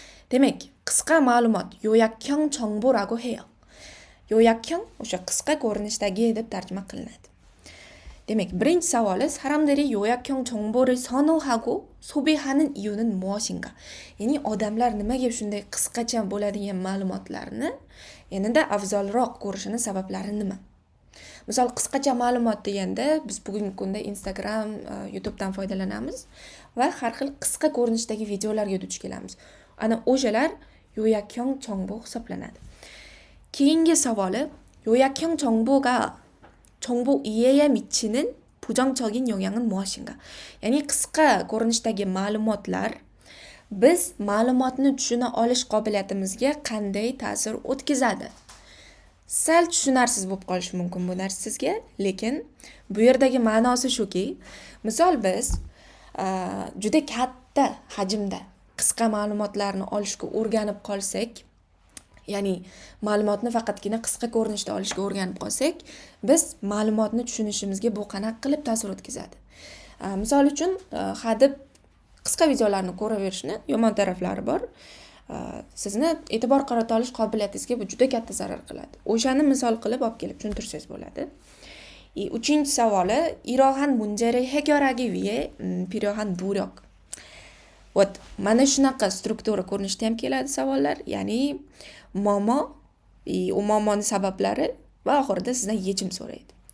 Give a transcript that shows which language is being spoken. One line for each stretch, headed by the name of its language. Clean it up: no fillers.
Uzbek: Demak, qisqa ma'lumot
Korean: 요약형 정보라고 해요.
Uzbek: 요약형 o'sha qisqa ko'rinishdagi deb tarjima qilinadi. Demak, birinchi savoli,
Korean: 사람들이 요약형 정보를 선호하고 소비하는 이유는 무엇인가?
Uzbek: Ya'ni odamlar nimaga shunday qisqacha bo'ladigan ma'lumotlarni yanada afzalroq ko'rishini sabablari nima? Misol, qisqacha ma'lumot deganda biz bugungi kunda Instagram, YouTubedan foydalanamiz va har xil qisqa ko'rinishdagi videolarga duch kelamiz. Ana o'shalar 요약형 정보 hisoblanadi. Keyingi savoli,
Korean: 요약형 정보 이해에 미치는 부정적인 영향은 무엇인가?
Uzbek: Ya'ni qisqa ko'rinishdagi ma'lumotlar biz ma'lumotni tushuna olish qobiliyatimizga qanday ta'sir o'tkazadi? Sal tushunarsiz bo'lib qolishi mumkin bu narsa sizga, lekin bu yerdagi ma'nosi shuki, misol biz juda katta hajmda qisqa ma'lumotlarni olishga o'rganib qolsak, ya'ni ma'lumotni faqatgina qisqa ko'rinishda olishga o'rganib qolsak, biz ma'lumotni tushunishimizga bu qanaqa qilib ta'sir o'tkazadi? Misol uchun, hadeb qisqa videolarni ko'raverishni yomon taraflari bor. Sizni e'tibor qarata olish qobiliyatingizga bu juda katta zarar qiladi. O'shani misol qilib olib kelib tushuntirsangiz bo'ladi. Uchinchi savoli,
Korean: 이러한 문제를 해결하기 위해 필요한 노력.
Uzbek: Mana shunaqa struktura ko'rinishda ham keladi savollar, ya'ni muammo, u muammoning sabablari va oxirida sizdan yechim so'raydi.